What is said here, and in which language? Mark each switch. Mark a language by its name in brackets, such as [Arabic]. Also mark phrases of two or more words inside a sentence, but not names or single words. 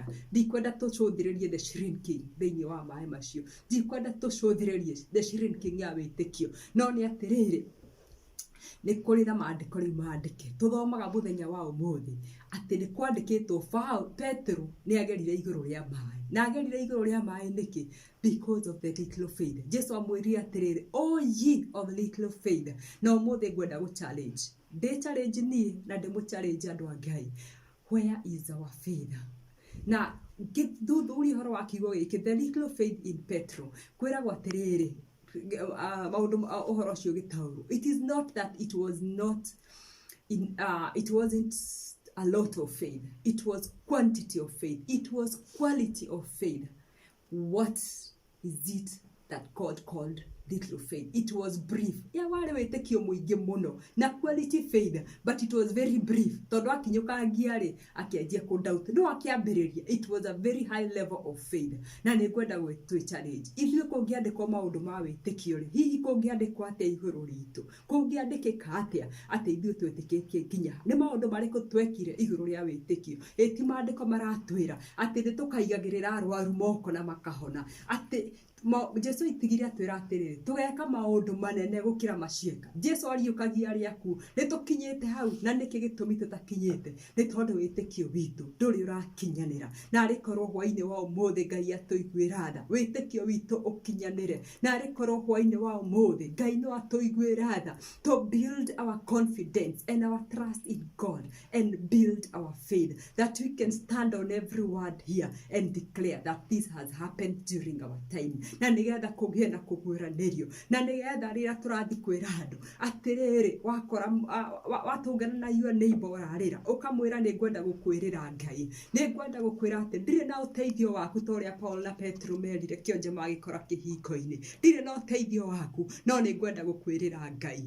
[Kikuyu] Ndikwenda tũcũthĩrĩrie [English] the shrinking [Kikuyu] thĩinĩ wa maaĩ macio, ndikwenda tũcũthĩrĩrie [English] the shrinking [Kikuyu] ya wĩtĩkio, no nĩ atĩrĩrĩ, nĩ kũrĩ na maandĩko rĩu maandĩke tũthomaga mũthenya wa ũmũthĩ atĩ nĩ kwandĩkĩtwo Petero nĩ agerire igũrũ rĩa maaĩ na agerire igũrũ rĩa maaĩ nĩkĩ [English] because of the little faith. [Kikuyu] Jesu amwĩrire atĩrĩrĩ, [English] o ye of little faith. [Kikuyu] Na ũmũthĩ ngwenda gũ challenge challenge niĩ na ndĩmũ challenge andũ a Ngai, [English] where is our faith? [Kikuyu] Na thuthuria ũhoro wa kiugo gĩkĩ, [English] the little faith in Petro, [Kikuyu] kwĩragwo atĩrĩrĩ maũndũ ũhoro ũcio gĩtaũrwo, [English] it is not that it was not it wasn't a lot of faith, it was quantity of faith, it was quality of faith. What is it that God called little faith? It was brief. [Kikuyu] Ya wale wĩtĩkio mũingĩ mũno na [English] quality faith, but it was very brief. [Kikuyu] Tondũ akinyũkangia rĩ akĩanjia kũdoubt. No akĩambĩrĩria, [English] it was a very high level of faith. [Kikuyu] Na nĩ ngwenda gwĩtũ challenge. Ithuĩ kũngĩandĩkwo maũndũ ma wĩtĩkio rĩ, hihi kũngĩandĩkwo atĩa igũrũ ritũ? Kũngĩandĩkĩka atĩa atĩ ithuĩ twĩtĩkĩtie nginya? Nĩ maũndũ marĩkũ twekire igũrũ rĩa wĩtĩkio? Eti maandĩko maratwĩra atĩ nĩ tũkaigagĩrĩra arwaru moko na makahona. Atĩ Jesu itigire atwĩra atĩrĩrĩ, tũgeka maũndũ manene gũkĩra maciĩka. Jesu ariũkagia arĩa akuũ. Nĩ tũkinyĩte hau na nĩkĩ gĩtũmi tũtakinyĩte? Nĩ tondũ wĩtĩkio witũ ndũrĩ ũrakinyanĩra. Na arĩkorwo hwaĩ-inĩ wa ũmũthĩ Ngai atũiguĩra tha, wĩtĩkio witũ ũkinyanĩre. Na arĩkorwo hwaĩ-inĩ wa ũmũthĩ Ngai no atũiguĩra tha, [English] to build our confidence and our trust in God and build our faith, that we can stand on every word here and declare that this has happened during our time. [Kikuyu] Na nĩgetha kũgĩe na kũguũranĩrio, na nĩgetha rĩrĩa tũrathi kwĩra andũ atĩrĩrĩ, wakora watũngana na [English] your neighbor [Kikuyu] ũrarĩra ũkamwĩra nĩ ngwenda gũkwĩrĩra Ngai, nĩ ngwenda gũkwĩra atĩ ndirĩ na ũteithio waku ta ũrĩa Paul na Petro merire kĩonje magĩkora kĩhingo-inĩ, ndirĩ na ũteithio waku no nĩ ngwenda gũkwĩrĩra Ngai.